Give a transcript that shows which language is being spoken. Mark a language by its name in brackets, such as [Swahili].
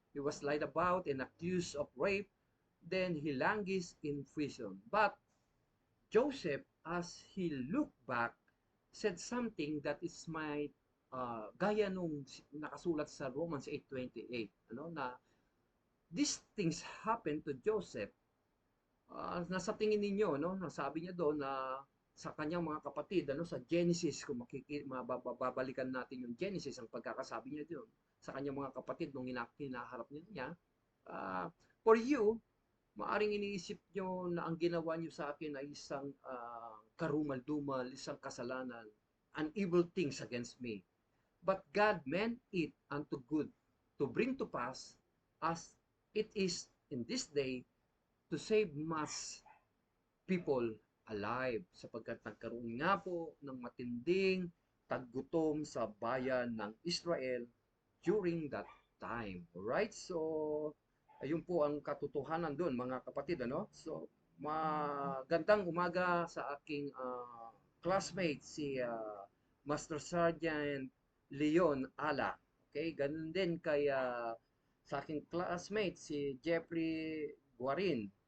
[English] He was lied about and accused of rape. Then he languished in prison. But Joseph, as he looked back, said something that is my [Filipino] gaya nung nakasulat sa Romans 8:28, ano, na [English] these things happened to Joseph. [Filipino] Nasa tingin ninyo, no, nasabi niya doon na sa kanyang mga kapatid, ano, sa Genesis, kung mababalikan natin yung Genesis, ang pagkakasabi niya doon sa kanyang mga kapatid nung hinaharap niya, uh, [English] for you, [Filipino] maaring iniisip nyo na ang ginawa nyo sa akin ay isang karumal-dumal, isang kasalanan, [English] an evil things against me. But God meant it unto good, to bring to pass as it is in this day, to save much people alive, [Filipino] sapagkat nagkaroon nga po ng matinding taggutom sa bayan ng Israel [English] during that time. Alright? [Filipino] So, ayun po ang katotohanan doon, mga kapatid, ano? So, magandang umaga sa aking classmate, si Master Sergeant Leon Ala. Okay? Ganun din kay sa aking classmate, si Jeffrey Guarin.